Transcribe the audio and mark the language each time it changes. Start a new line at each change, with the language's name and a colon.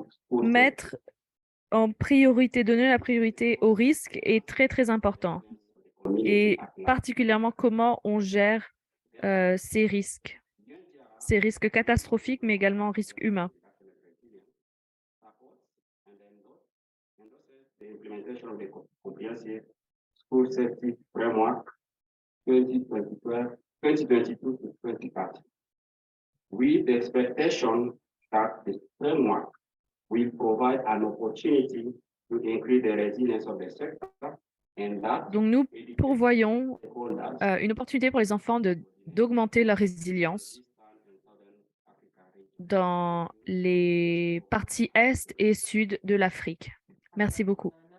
French: Mettre en priorité, donner la priorité au risque est très, très important. Et particulièrement comment on gère ces risques catastrophiques, mais également risques humains.
English: The implementation of the comprehensive school safety framework 2022 to 2030. With the expectation that the framework will provide an opportunity to increase the resilience of the sector and that
French: Donc nous pourvoyons une opportunité pour les enfants d'augmenter leur résilience dans les parties est et sud de l'Afrique. Merci beaucoup.